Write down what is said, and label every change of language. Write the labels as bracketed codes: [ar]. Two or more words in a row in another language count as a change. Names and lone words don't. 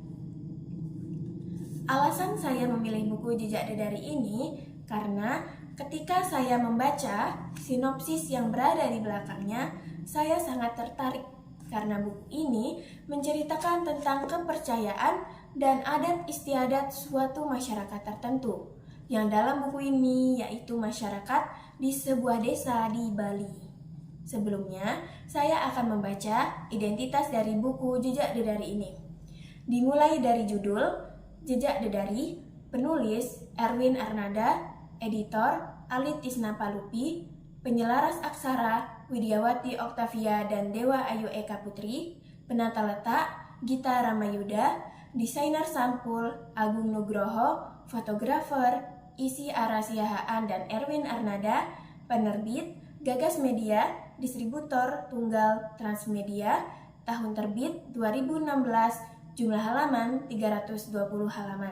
[id] Alasan saya memilih buku Jejak Dedari ini karena ketika saya membaca sinopsis yang berada di belakangnya, saya sangat tertarik karena buku ini menceritakan tentang kepercayaan dan adat istiadat suatu masyarakat tertentu, yang dalam buku ini yaitu masyarakat di sebuah desa di Bali. Sebelumnya, saya akan membaca identitas dari buku Jejak Dedari ini. Dimulai dari judul Jejak Dedari, penulis Erwin Arnada, editor Alit Tisna Palupi, penyelaras aksara Widiawati Oktavia dan Dewa Ayu Eka Putri, penata letak Gita Ramayuda, desainer sampul Agung Nugroho, fotografer Isi Arasiahaan dan Erwin Arnada, penerbit Gagas Media, distributor tunggal Transmedia, tahun terbit 2016, jumlah halaman 320 halaman.